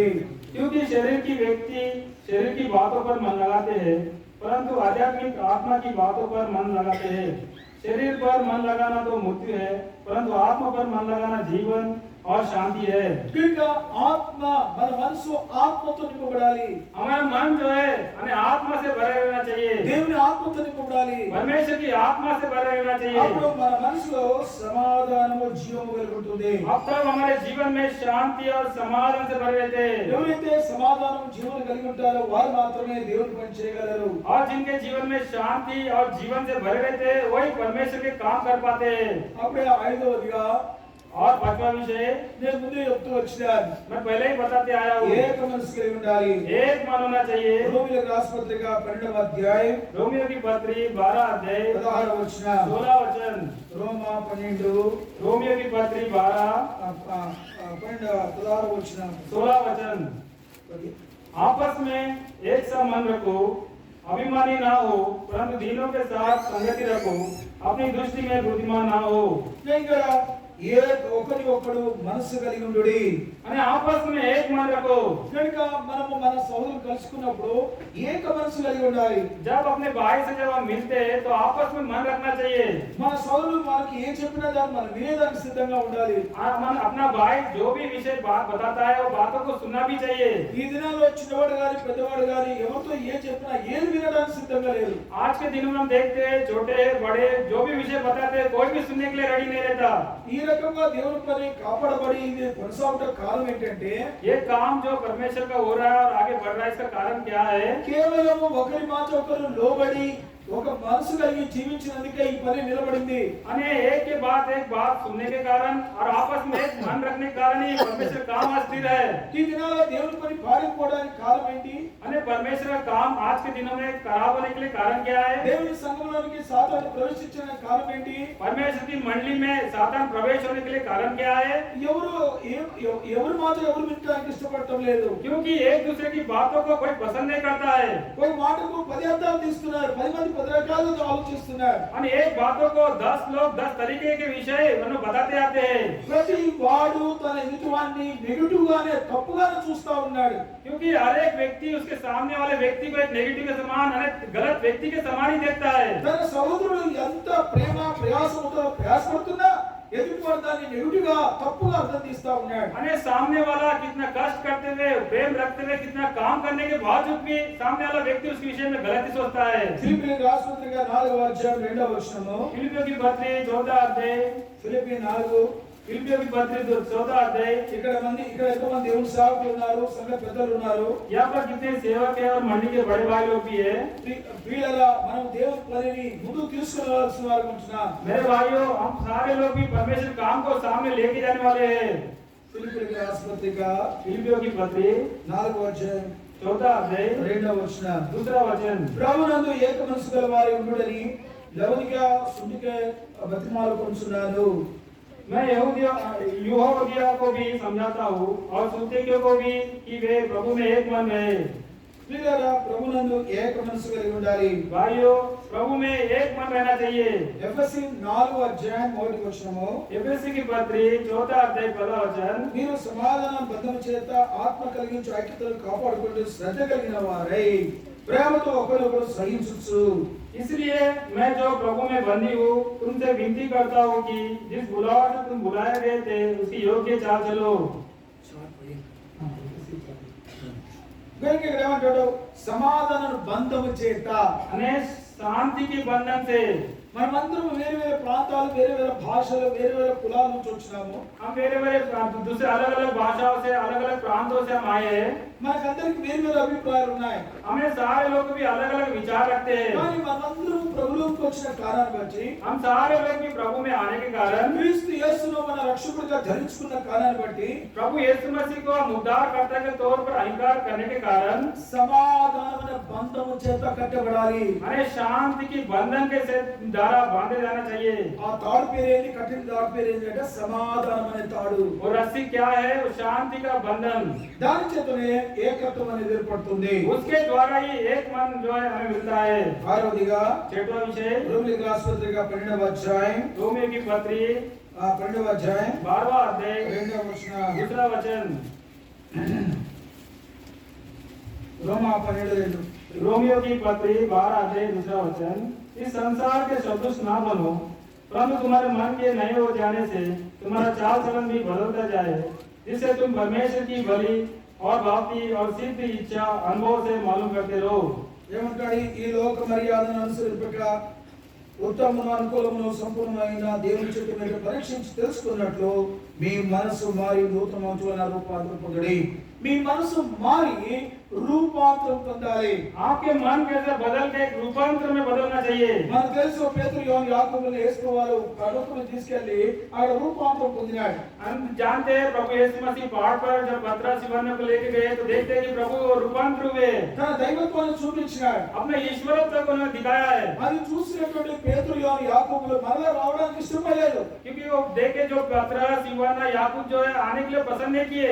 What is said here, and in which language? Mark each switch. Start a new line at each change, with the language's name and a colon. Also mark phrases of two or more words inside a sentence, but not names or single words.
Hindi: क्योंकि शरीर की व्यक्ति शरीर की बातों पर मन लगाते हैं परंतु आध्यात्मिक आत्मा की बातों पर मन लगाते हैं। शरीर पर मन लगाना तो मृत्यु है परंतु आत्मा पर मन लगाना जीवन और शांति है।
Telugu: కనుక ఆత్మ మన మనసు ఆత్మతో నింపబడాలి
Hindi: हमारा मन जो है हमें आत्मा से भरे रहना चाहिए।
Telugu: దేవుని ఆత్మతో నింపబడాలి
Hindi: परमेश्वर की आत्मा से भरे रहना चाहिए।
Telugu: అప్పుడు మన మనసులో సమాధానము జీవము కలుగుతుంది।
Hindi: अब तक हमारे जीवन में शांति और समाधान से भरे रहते हैं।
Telugu: ఎవరైతే సమాధానం జీవనం కలిగి ఉంటారో వారు మాత్రమే దేవుని పని చేయగలరు।
Hindi: और जिनके जीवन में शांति और जीवन से भरे रहते हैं वही परमेश्वर के काम कर पाते हैं।
Telugu: అప్పుడే ఐదవదిగా
Hindi: और 5वां विषय
Telugu: నేను ముందే చెప్తూ వచ్చాను
Hindi: मैं पहले ही बताते आया हूँ,
Telugu: ఏక మనసు కలిగి ఉండాలి।
Hindi: एक मन होना चाहिए।
Telugu: రోమీయులకు రాసిన పత్రిక 12వ అధ్యాయం
Hindi: रोमियो की पत्री 12 अध्याय
Telugu: 16వ వచనం
Hindi: 16 वचन
Telugu: రోమా 12
Hindi: रोमियो की पत्री 12
Telugu: 16వ వచనం
Hindi: 16 वचन आपस में एक सा मन रखो, अभिमानी ना हो परंतु दीनों के साथ संगति रखो, अपनी दृष्टि में बुद्धिमान ना हो।
Telugu: ఇక్కడ ఏ ఒకరి ఒకడు మనసు కలిగి ఉండుడి
Hindi: अने आपस में एक मन रखो।
Telugu: కనుక మనము మన సహోదరులు కలుసుకున్నప్పుడు ఏక మనసు కలిగి ఉండాలి।
Hindi: जब अपने भाई से जब हम मिलते हैं तो आपस में मन रखना चाहिए।
Telugu: మన సహోదరులు మనకి ఏం చెప్పినా దాన్ని మనం వినేదానికి సిద్ధంగా ఉండాలి।
Hindi: अपना भाई जो भी विषय बात बताता है वो बातों को सुनना भी चाहिए।
Telugu: ఈ దినాల్లో చిన్నవాడు గాని పెద్దవాడు గాని ఎవరితో ఏ చెప్పినా ఏది వినడానికి సిద్ధంగా లేదు।
Hindi: आज के दिनों में हम देखते हैं छोटे बड़े जो भी विषय बताते हैं कोई भी सुनने के लिए रेडी नहीं रहता।
Telugu: ఈ రకంగా దేవుని పని కాపాడబడి ఇది కొనసాగుట కారణం ఏంటంటే
Hindi: ये काम जो परमेश्वर का हो रहा है और आगे बढ़ रहा है इसका कारण क्या है?
Telugu: కేవలం ఒకరి మాట ఒకరు లోబడి ఒక మనసు కలిగి జీవించినందుకే ఈ పని నిలబడింది.
Hindi: अने एक के बाद एक बात सुनने के कारण और आपस में एक मन रखने के कारण ही परमेश्वर काम अस्थिर है।
Telugu: ఈ దినాల్లో దేవుని పని పారిపోవడానికి కారణం ఏంటి?
Hindi: अने परमेश्वर का काम आज के दिनों में खराब होने के लिए कारण क्या है?
Telugu: దేవుని సంఘంలోనికి సాతాను ప్రవేశించడానికి కారణం ఏంటి?
Hindi: परमेश्वर की मंडली में सातान प्रवेश होने के लिए कारण क्या है?
Telugu: ఎవరు మాత్రం ఎవరు వినడానికి ఇష్టపడటం లేదు.
Hindi: क्योंकि एक दूसरे की बातों को कोई पसंद नहीं करता है।
Telugu: ఒక మాటకు 10 అర్థాలు తీస్తున్నారు, 10 మంది 10 రకాలుగా ఆలోచిస్తున్నారు.
Hindi: अने एक बातों को 10 लोग 10 तरीके के विषय मतलब बताते आते हैं।
Telugu: ప్రతి వాడు తన ఎదుటివాడిని నెగటివ్ గానే తప్పుగానే చూస్తా ఉన్నాడు.
Hindi: क्योंकि हर एक व्यक्ति उसके सामने वाले व्यक्ति को एक नेगेटिव के समान गलत व्यक्ति के समान ही देखता है।
Telugu: తన సహోదరుడు ఎంత ప్రేమ ప్రయాసంతో ప్రయాసపడుతున్నా ఎదుటివాడు దాన్ని నెగటివ్ గా తప్పుగా అర్థం తీస్తా ఉన్నాడు.
Hindi: अने सामने वाला कितना कष्ट करते हुए प्रेम रखते हुए कितना काम करने के बावजूद भी सामने वाला व्यक्ति उसके विषय में गलत ही सोचता है।
Telugu: ఫిలిప్పీయులకు రాసిన పత్రిక 4వ అధ్యాయం 2వ వచనము.
Hindi: फिलिपियों की पत्री 14 अध्याय
Telugu: ఫిలిప్పీ 4
Hindi: फिलिपियों की पत्री 14 अध्याय।
Telugu: ఇక్కడ ఎంతమంది దేవుని సేవకులు ఉన్నారు, సంఘ పెద్దలు ఉన్నారు.
Hindi: यहाँ पर कितने सेवक है और मंडली के बड़े भाई लोग भी है।
Telugu: వీళ్ళరా మనం దేవుని పనిని ముందుకు తీసుకెళ్లాల్సిన వారు ఉంటున్నాం.
Hindi: मेरे भाइयों, हम सारे लोग भी परमेश्वर काम को सामने लेके जाने वाले हैं।
Telugu: ఫిలిప్పీయులకు రాసిన పత్రిక
Hindi: फिलिपियों की पत्री
Telugu: 4వ అధ్యాయం
Hindi: 14 अध्याय
Telugu: 2వ వచనం.
Hindi: दूसरा वचन।
Telugu: ప్రభునందు ఏక మనసు గల వారి ఉండుడని లవోదికయ సుందికే బతిమాలుకొనుచున్నాను.
Hindi: मैं यहूदिया को भी समझाता हूँ और सुन्तियों को भी कि वे प्रभु में एक मन है।
Telugu: ప్రియులారా, ప్రభునందు ఏక మనసు కలిగి ఉండాలి.
Hindi: भाइयों, प्रभु में एक मन रहना चाहिए।
Telugu: ఎఫెసీ 4వ అధ్యాయం 1వ వచనము.
Hindi: एफेसी की पत्री 14 अध्याय 1 वचन।
Telugu: మీరు సమాధాన బంధము చేత ఆత్మ కలిగించు ఐక్యతను కాపాడుకుంటూ శ్రద్ధ కలిగిన వారై ప్రేమతో ఒకరినొకరు సహించుచు.
Hindi: इसलिए मैं जो प्रभु में बंदी हूँ तुमसे विनती करता हूँ कि जिस बुलावा से तुम बुलाए गए थे उसकी योग्य चाल चलो।
Telugu: కనుక ఇక్కడ ఏమంటాడు? సమాధాన బంధము చేత.
Hindi: अने शांति के बंधन से।
Telugu: మనమందరం వేరే వేరే ప్రాంతాలు, వేరే వేరే భాషలు, వేరే వేరే కులాల నుంచి వచ్చినాము.
Hindi: हम मेरे दूसरे अलग अलग भाषाओं से अलग अलग प्रांतों से हम आए हैं।
Telugu: మనకందరికి వేరే వేరే అభిప్రాయాలు ఉన్నాయి.
Hindi: हमें सारे लोग भी अलग अलग विचार रखते हैं।
Telugu: కానీ మనమందరం ప్రభువులోకి వచ్చిన కారణాన్ని బట్టి,
Hindi: हम सारे लोग भी प्रभु में आने के कारण,
Telugu: క్రీస్తు యేసును మన రక్షకుడిగా ధరించుకున్న కారణాన్ని బట్టి,
Hindi: प्रभु यीशु मसीह को हम उद्धारकर्ता के तौर पर अंगीकार करने के कारण
Telugu: సమాధానమైన బంధము చేత కట్టబడాలి.
Hindi: हमें शांति की बंधन के से द्वारा बांधे जाना चाहिए।
Telugu: ఆ తాడు పేరేంటి? కట్టిన తాడు పేరేంటి అంటే సమాధానమైన తాడు.
Hindi: और रस्सी क्या है? वो शांति का बंधन।
Telugu: దాని చేతనే ఏకత్వం అనేది ఏర్పడుతుంది.
Hindi: उसके द्वारा ही एक मन जो है हमें मिलता है।
Telugu: ఆరవదిగా
Hindi: 6वां विषय
Telugu: రోమీయులకు రాసిన పత్రిక 12వ అధ్యాయం
Hindi: रोमियो की पत्री
Telugu: 12వ అధ్యాయం
Hindi: 12वां अध्याय
Telugu: 2వ వచనం.
Hindi: दूसरा वचन।
Telugu: రోమా 12:2.
Hindi: रोमियो की पत्री 12 अध्याय दूसरा वचन। इस संसार के सदृश ना बनो, परंतु तुम्हारे मन के नए हो जाने से तुम्हारा चाल चलन भी बदलता जाए, जिससे तुम परमेश्वर की भली और भावती और सिद्ध इच्छा अनुभव से मालूम करते रहो।
Telugu: ఏమంటాడు? ఈ లోక మర్యాదను అనుసరింపక ఉత్తమమును అనుకూలమును సంపూర్ణమైన దేవుని చిత్తం ఏంటో పరీక్షించి తెలుసుకున్నట్లు మీ మనసు మారి నూతనమైన రూపాంతరం పొందండి. మీ మనసు మారి రూపాంతరం పొందాలి.
Hindi: आपके मन कैसे बदल के एक रूपांतर में बदलना चाहिए।
Telugu: మనకు తెలుసు పేతురు యోహాను యాకోబుని యేసువారు పర్వతం తీసుకెళ్లి అక్కడ రూపాంతరం పొందినాడు.
Hindi: हम जानते हैं प्रभु यीशु मसीह पहाड़ पर जब पतरस यूहन्ना को लेके गए तो देखते हैं कि प्रभु रूपांतर हुए,
Telugu: తన దైవత్వాన్ని చూపించినాడు.
Hindi: अपने ईश्वरत्व को उन्होंने दिखाया है।
Telugu: అది చూసినటువంటి పేతురు యోహాను యాకోబులు మరలా రావడానికి ఇష్టపడలేదు.
Hindi: क्योंकि वो देखे जो पतरस यूहन्ना याकूब जो है आने के लिए पसंद नहीं किए,